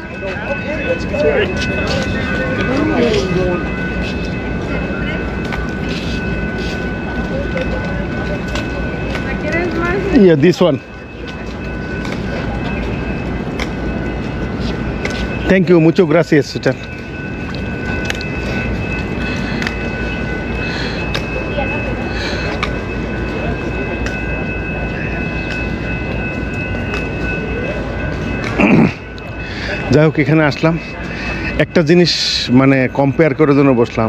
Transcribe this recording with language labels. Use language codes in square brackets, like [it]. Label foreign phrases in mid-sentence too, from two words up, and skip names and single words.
[en] Yeah, this one. Thank you, [es] muchas gracias, [en] sweetheart. [bn] যাই হোক, এখানে আসলাম, একটা জিনিস মানে কম্পেয়ার করার জন্য বসলাম।